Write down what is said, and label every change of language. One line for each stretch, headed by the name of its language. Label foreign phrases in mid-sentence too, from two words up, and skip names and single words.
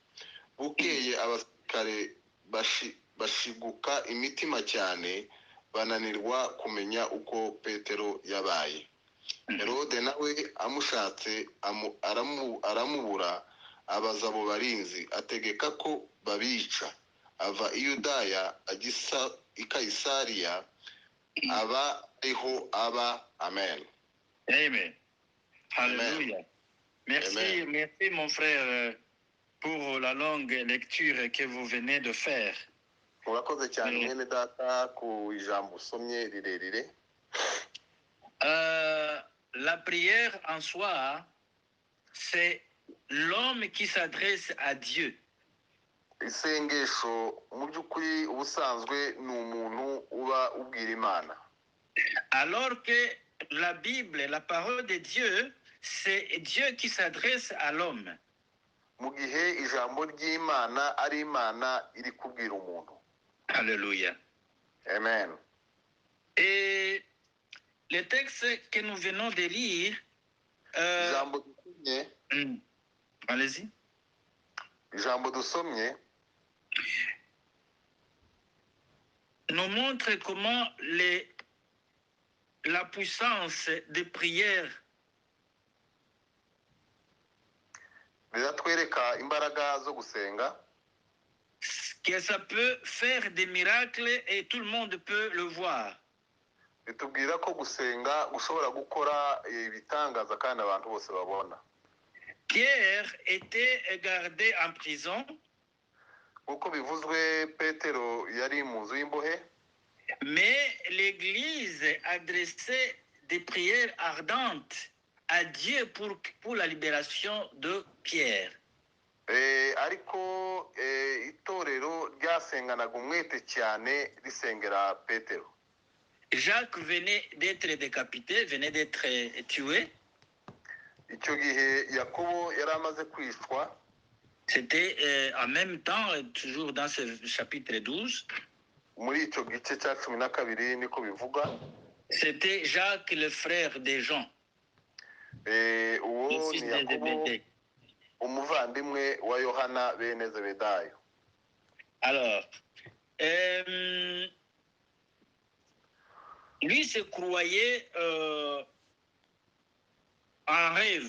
Kinyarwanda: Bukeye abasirikare bashiguka imitima cyane, bananirwa kumenya uko Petero yabaye. Herode nawe amushatse aramubura. Abaza abo barinzi, ategeka ko babica. Ava i Yudaya ajya i Kayisariya, aba ariho aba. Amen.
French: Amen. Hallelujah. Merci, Amen. merci mon frère pour la longue lecture que vous venez de faire.
Kinyarwanda: Murakoze cyane mwene data ku ijambo usomye rirerire.
French: La prière en soi, c'est l'homme qui s'adresse à Dieu.
Kinyarwanda: Isengesho mu by'ukuri ubusanzwe ni umuntu uba ubwira Imana.
French: Alors que la Bible, la parole de Dieu, c'est Dieu qui s'adresse à l'homme.
Kinyarwanda: Mu gihe ijambo ry'Imana ari Imana iri kubwira umuntu.
French: Alléluia. Amen. Et le texte que nous venons de lire,
Kinyarwanda: Ijambo dusomye,
French: allez-y.
Kinyarwanda: Ijambo dusomye
French: nous montre comment la puissance de prière
Kinyarwanda: riratwereka imbaraga zo gusenga,
French: que ça peut faire des miracles et tout le monde peut le voir.
Kinyarwanda: ritubwira ko gusenga gushobora gukora ibitangaza kandi abantu bose babona.
French: Pierre était gardé en prison,
Kinyarwanda: Nk'uko bivuzwe, Petero yari mu nzu y'imbohe,
French: mais l'Église adressait des prières ardentes à Dieu pour la libération de Pierre.
Kinyarwanda: ariko itorero ryasenganaga umwete cyane risengera Petero.
French: Jacques venait d'être décapité, venait d'être tué.
Kinyarwanda: Icyo gihe Yakobo yari amaze kwicwa.
French: C'était en même temps, toujours dans ce chapitre 12,
Kinyarwanda: Muri icyo gice cya 12 niko bivuga.
French: c'était Jacques, le frère de Jean,
Kinyarwanda: Uwo
French: le fils
Kinyarwanda: ni
French: de
Kinyarwanda: Yakobo,
French: Zébédée.
Kinyarwanda: umuvandimwe wa Yohana bene Zebedayo.
French: Alors, lui se croyait en rêve.